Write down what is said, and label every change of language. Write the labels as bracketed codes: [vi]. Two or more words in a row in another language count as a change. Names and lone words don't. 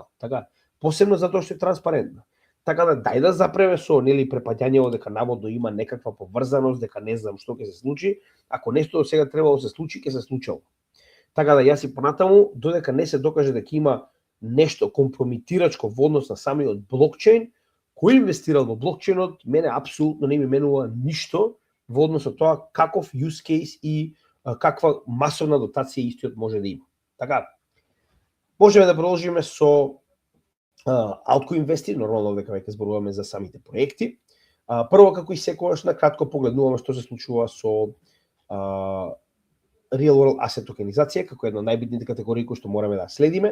[mk] Така, посебно затоа што е транспарентна. Така да дај да запреме со препаѓањето дека наводно има некаква поврзаност, дека не знам што ќе се случи, ако нешто до сега требало да се случи, ќе се случило. Така да јас и понатаму, додека не се докаже дека има нешто компрометирачко во однос на самиот блокчейн, кој инвестирал во блокчейнот, мене апсолутно не ми менува ништо во однос на тоа каков [en] use case [mk] и каква масовна дотација истиот може да има. Така, можеме да продолжиме со Altcoin Investi, нормално дека веќе зборуваме за самите проекти. Прво, како и секогаш, на кратко погледнуваме што се случува со [en] Real World Asset [mk] токенизација, како една од најбитните категории кои што мораме да следиме.